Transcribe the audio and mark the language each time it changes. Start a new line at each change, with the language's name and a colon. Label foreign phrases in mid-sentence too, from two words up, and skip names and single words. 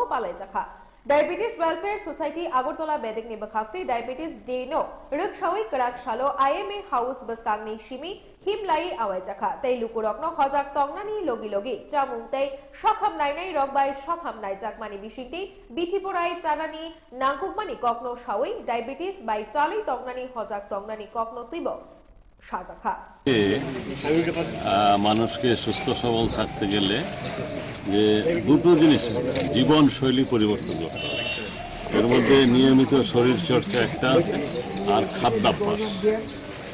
Kok Borok: पालायजाखा डायबिटीज वेलफेयर सोसाइटी आगरतला बेदिकनि बखाक्ति डायबिटीज डेनो रक्सावै कराक सालो आईएमए हाउस बसकांगनि सिमी हिमलाई आवायजाखा तै लुकुरकनो हजाक तंगनानि लगी लगी चामुंगतै सखाम नायनाय रगबाय सखाम नायजाकमानि बिसिंति बिथिपुराय चानानि नांकुकमानि कखनो सावै डायबिटीज बाय चालै तंगनानि हजाक तंगनानि कखनो तिब সাজাখা
Bangla: মানুষকে সুস্থ সবল থাকতে গেলে যে দুটো জিনিস জীবন শৈলী পরিবর্তন করতে হবে। এর মধ্যে নিয়মিত শরীর চর্চা একটা আছে, আর খাদ্যাভ্যাস।